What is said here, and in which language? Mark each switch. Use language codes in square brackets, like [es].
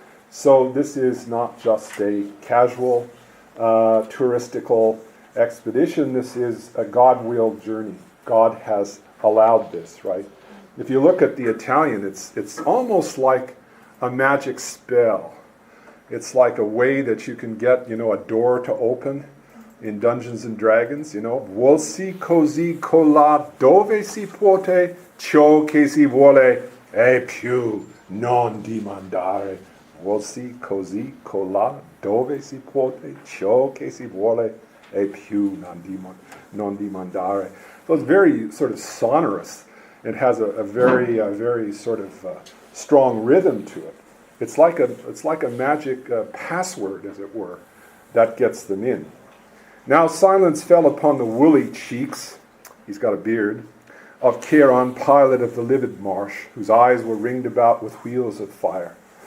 [en] So this is not just a casual, touristical expedition. This is a God-willed journey. God has allowed this, right? If you look at the Italian, it's almost like a magic spell. It's like a way that you can get, a door to open in Dungeons and Dragons, [it] Vuol si così colà dove si può ciò che si vuole e più non dimandare. Vuol si così colà dove si può ciò che si vuole e più non dimandare. [en] So it's very sort of sonorous. It has a very sort of strong rhythm to it. It's like a magic password, as it were, that gets them in. Now silence fell upon the woolly cheeks, he's got a beard, of Charon, pilot of the livid marsh, whose eyes were ringed about with wheels of fire.